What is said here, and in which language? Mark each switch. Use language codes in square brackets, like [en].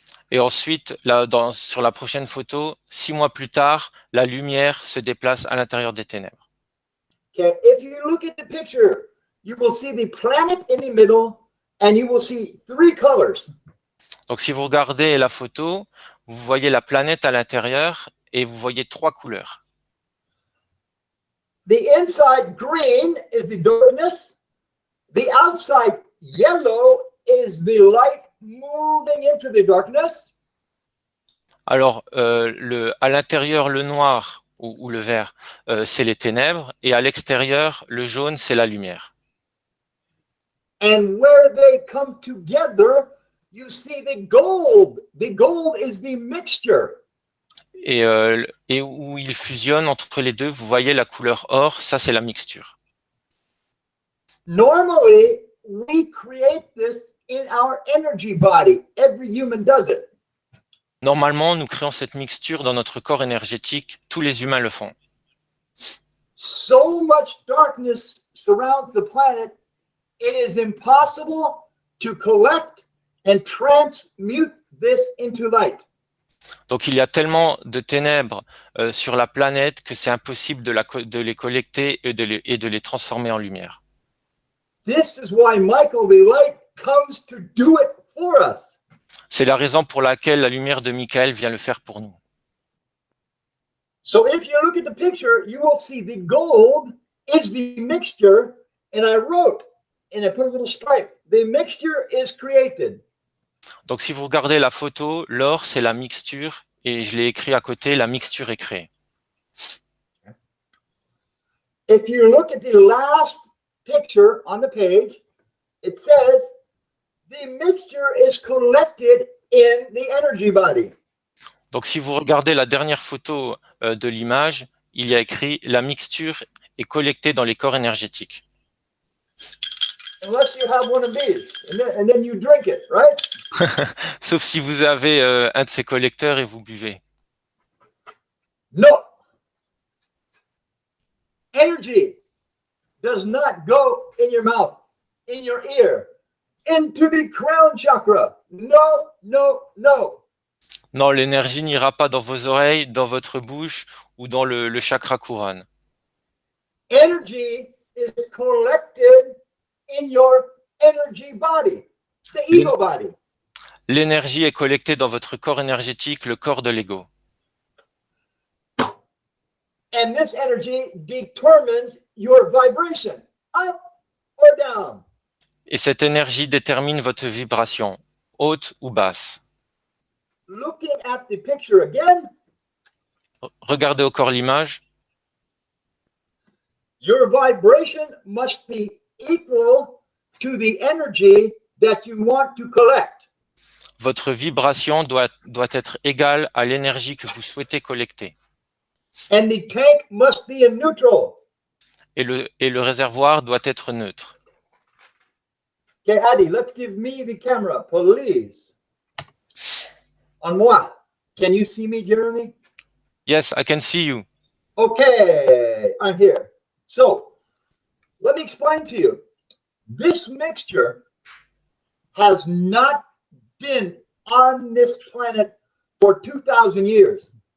[fr] Et ensuite, là, sur la prochaine photo, 6 mois plus tard, la lumière se déplace à l'intérieur des ténèbres. [en] Okay, if you look at the picture, you will see the planet in the middle, and you will see 3 colors. [fr] Donc, si vous regardez la photo, vous voyez la planète à l'intérieur et vous voyez 3 couleurs. [en] The inside green is the darkness. The outside yellow is the light moving into the darkness. [fr] Alors, à l'intérieur, le noir ou le vert, c'est les ténèbres, et à l'extérieur, le jaune, c'est la lumière. [en] And where they come together, you see the gold. The gold is the mixture. [fr] Et où ils fusionnent entre les deux, vous voyez la couleur or, ça c'est la mixture. [en] Normally, we create this in our energy body. Every human does it. [fr] Normalement, nous créons cette mixture dans notre corps énergétique, tous les humains le font. [en] So much darkness surrounds the planet, it is impossible to collect and transmute this into light. [fr] Donc il y a tellement de ténèbres sur la planète que c'est impossible de les collecter et de les transformer en lumière. [en] This is why Michael the light comes to do it for us. [fr] C'est la raison pour laquelle la lumière de Michael vient le faire pour nous. [en] So if you look at the picture, you will see the gold is the mixture, and I wrote, and I put a little stripe, the mixture is created. [fr] Donc si vous regardez la photo, l'or c'est la mixture, et je l'ai écrit à côté, la mixture est créée. [en] If you look at the last picture on the page, it says the mixture is collected in the energy body. [fr] Donc si vous regardez la dernière photo de l'image, il y a écrit la mixture est collectée dans les corps énergétiques. [en] Unless you have one of these, and then you drink it, right? [fr] Sauf si vous avez un de ces collecteurs et vous buvez. [en] No. Energy does not go in your mouth, in your ear, into the crown chakra. No, no, no. [fr] Non, l'énergie n'ira pas dans vos oreilles, dans votre bouche ou dans le chakra couronne. [en] Energy is collected in your energy body, the ego body. [fr] L'énergie est collectée dans votre corps énergétique, le corps de l'ego. [en] And this energy determines your vibration, up or down. [fr] Et cette énergie détermine votre vibration, haute ou basse. [en] Looking at the picture again, [fr] Regardez au corps l'image. [en] your vibration must be equal to the energy that you want to collect. [fr] Votre vibration doit être égale à l'énergie que vous souhaitez collecter. [en] And the tank must be in neutral. [fr] Et le réservoir doit être neutre. [en] Okay, Adi, let's give me the camera, please. On moi. Can you see me, Jeremy? Yes, I can see you. Okay, I'm here. So, let me explain to you. This mixture has not been on this planet for 2,000 years.